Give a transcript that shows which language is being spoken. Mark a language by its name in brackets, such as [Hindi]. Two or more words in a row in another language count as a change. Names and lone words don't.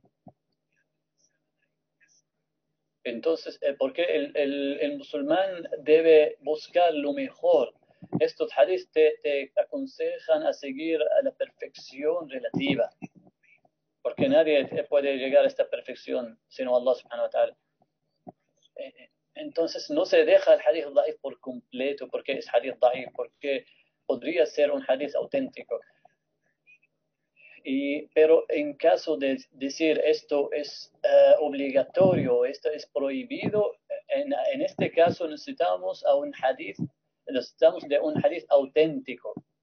[Spanish] Entonces, porque el musulmán debe buscar lo mejor. Estos hadiths te aconsejan a seguir a la perfección relativa, porque nadie puede llegar a esta perfección sino [Arabic] الله سبحانه وتعالى. [Spanish] Entonces, no se deja el [Arabic] حديث ضعيف [Spanish] por completo, porque es [Arabic] حديث ضعيف, [Spanish] porque podría ser un hadith auténtico. Pero en caso de decir esto es obligatorio, esto es prohibido, en este caso necesitamos de un hadith auténtico.